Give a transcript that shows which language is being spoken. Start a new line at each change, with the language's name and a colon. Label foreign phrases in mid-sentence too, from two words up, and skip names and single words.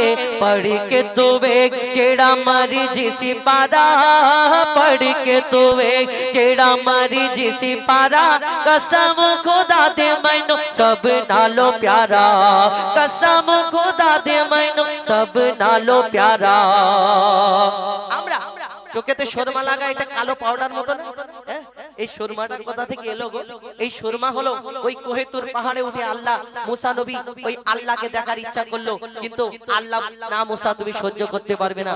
Punjabi: ਪੜ੍ਹ ਕੇ ਤੂ ਵੇਖ ਜੇੜਾ ਮਰਜ਼ੀ ਸੀ ਪਾਰਾ, ਪੜ੍ਹ ਕੇ ਤੂ ਵੇਖ ਜੇੜਾ ਮਰਜ਼ੀ ਸੀ ਪਾਰਾ, ਕਸਮ ਖ਼ੁਦਾ ਦੇ ਮੈਨੂੰ ਸਭ ਨਾਲੋ ਪਿਆਰਾ, ਕਸਮ ਖ਼ੁਦਾ ਦੇ ਮੈਨੂੰ ਸਭ ਨਾਲੋ ਪਿਆਰਾ।
Bangla: আমরা চোখেতে সুরমা লাগা, এটা কালো পাউডার মতো না? এই সুরমাটার কথা থেকে এলো গো। এই সুরমা হলো ওই কোহেতুর পাহাড়ে উঠে আল্লাহ মুসা নবী ওই আল্লাহকে দেখার ইচ্ছা করলো, কিন্তু আল্লাহ না, মুসা তুমি সহ্য করতে পারবে না।